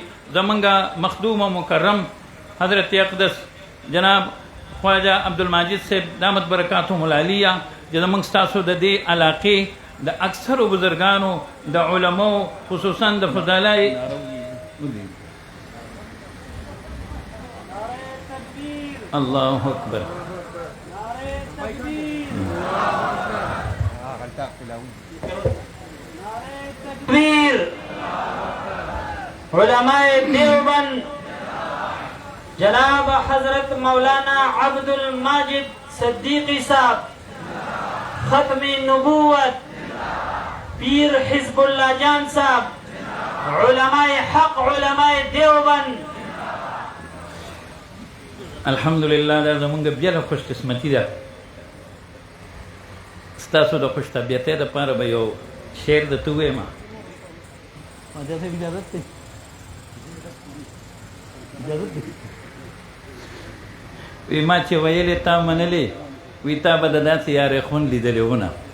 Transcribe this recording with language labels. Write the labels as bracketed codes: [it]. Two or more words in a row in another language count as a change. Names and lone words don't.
[ps] زمونږ مخدوم او مکرم حضرت اقدس جناب خواجه عبدالماجد صاحب [ar] دامت برکاتهم العالیه [ps] چې زمونږ ستاسو د دې علاقې د اکثرو بزرګانو د علماو خصوصا د فضلای [ar] الله اکبر [ps] تکبیر علماء دیوبند جناب حضرت مولانا عبدالماجد صدیقی صاحب ختم نبوت پیر حزب اللہ جان صاحب علماء حق علماء دیوبند. الحمدلله دا زمونږ بیا خوش قسمتي ده. ستاسو د خوش طبیعتۍ دپاره به یو شعر درته ووایم. وی ما چې ویلې تا منلې وی تا به د داسې یارې خون لیدلې ونه.